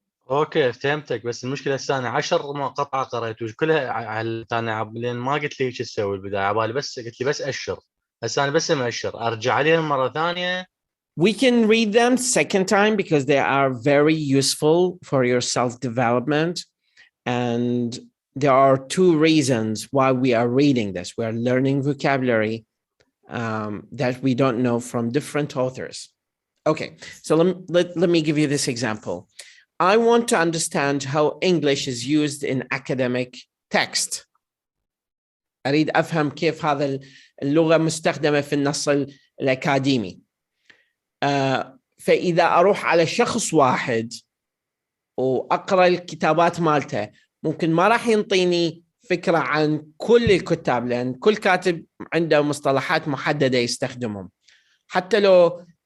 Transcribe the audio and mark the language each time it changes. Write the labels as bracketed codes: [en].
[ar] اوكي فهمتك، بس المشكله هسه انا 10 مقاطع قريت وكلها على انا لين ما قلت لي ايش تسوي البدايه، على بالي بس قلت لي بس اشر. هسه انا بس مأشر ارجع عليهم مره ثانيه. [en] We can read them second time because they are very useful for your self-development. And there are two reasons why we are reading this. We are learning vocabulary that we don't know from different authors. Okay, so let me give you this example. I want to understand how English is used in academic text. [ar] أريد أفهم كيف هذا اللغة مستخدمة في النص الأكاديمي. فإذا أروح على شخص واحد وأقرأ الكتابات مالته، ممكن ما راح ينطيني فكرة عن كل الكتاب، لأن كل كاتب عنده مصطلحات محددة يستخدمهم، حتى لو